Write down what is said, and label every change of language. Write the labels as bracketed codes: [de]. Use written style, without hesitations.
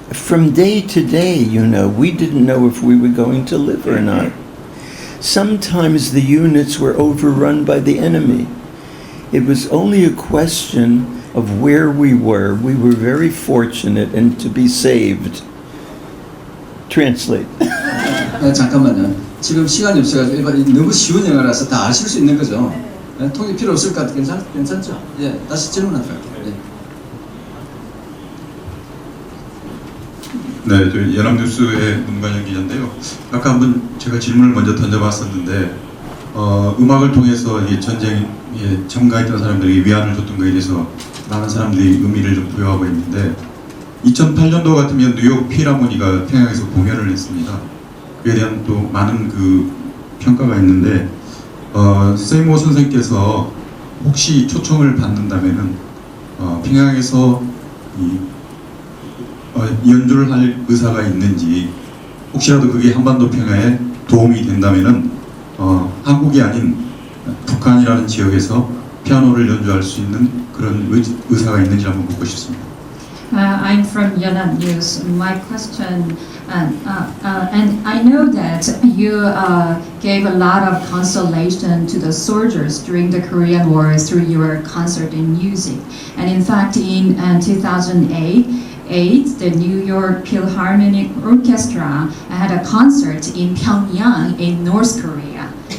[en] From day to day, we didn't know if we were going to live or not. Sometimes the units were overrun by the enemy. It was only a question of where we were. We were very fortunate and to be saved. Translate. [ko] 잠깐만요. 지금 시간이 없어가지고 너무 쉬운 영어라서 다 아실 수 있는 거죠. 통역 필요 없을 것 같아요. 괜찮죠? 예, 다시 질문하세요. 네, 저희 연합뉴스의 문관영 기자인데요. 아까 한번 제가 질문을 먼저 던져봤었는데 음악을 통해서 이 전쟁에 참가했던 사람들에게 위안을 줬던 거에 대해서 많은 사람들이 의미를 좀 부여하고 있는데 2008년도 같으면 뉴욕 필하모니가 평양에서 공연을 했습니다. 그에 대한 또 많은 그 평가가 있는데 세이모 선생께서 혹시 초청을 받는다면은 평양에서 연주를 할 의사가 있는지 혹시라도 그게 한반도 평화에 도움이 된다면은 한국이 아닌 북한이라는 지역에서 피아노를 연주할 수 있는 그런 의사가 있는지 한번 묻고 싶습니다. [en] I'm from Yonhap News. My question, and I know that you gave a lot of consolation to the soldiers during the Korean War through your concert and music. And in fact, in 2008, 1968, the New York Philharmonic Orchestra had a concert in Pyongyang in North Korea.